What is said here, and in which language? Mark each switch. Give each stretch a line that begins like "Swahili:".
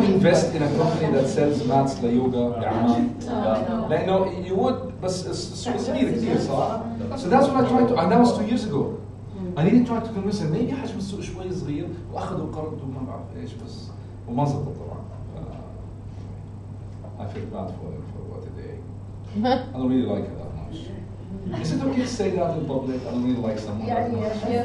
English: you invest in a company that sells mats
Arabic: ليوغا بعمان؟ لأنه
English: you would
Arabic: بس السوق صغير كثير صح؟
English: So that's what I tried to and that was 2 years ago. I needed to try to convince her maybe
Arabic: حجم السوق شوي صغير وأخذوا قرض وما بعرف إيش بس وما زبط طبعا.
English: I feel bad for what they did. I don't really like it that much. Is it okay to say that in public? I don't really like someone that much.